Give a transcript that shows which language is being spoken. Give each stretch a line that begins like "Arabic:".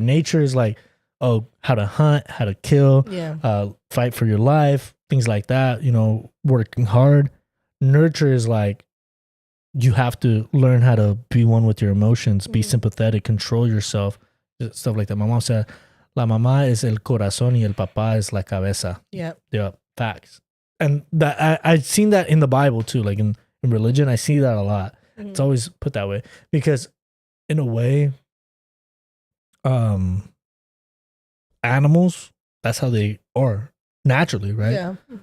English: Nature is like, oh, how to hunt, how to kill, fight for your life, things like that, working hard. Nurture is like, you have to learn how to be one with your emotions, be sympathetic, control yourself, stuff like that. My mom said,
Spanish: la mamá es el corazón y el papá es la cabeza.
English: Yeah. Yeah, facts. And that I've seen that in the Bible too, like in religion, I see that a lot. It's always put that way because in a way, animals, that's how they are naturally, right? Yeah.